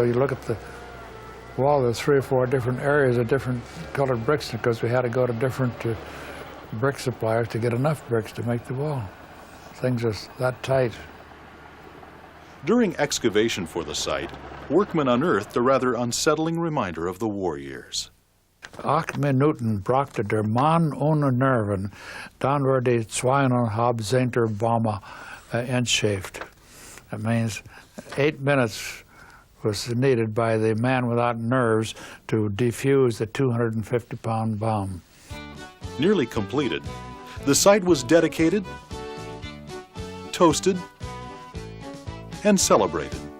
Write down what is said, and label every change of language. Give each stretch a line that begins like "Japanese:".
English: So you look at the wall, there's 3 or 4 different areas of different colored bricks because we had to go to different brick suppliers to get enough bricks to make the wall. Things are that tight. During excavation for the site, workmen unearthed a rather unsettling reminder of the war years.
German: 8 Minuten brachte der Mann ohne Nerven, dann wurde 2,5 Center Bomber entschärft.
English: That means 8 minutes was needed by the man without nerves to defuse the 250-pound bomb. Nearly completed, the site was dedicated, toasted, and celebrated.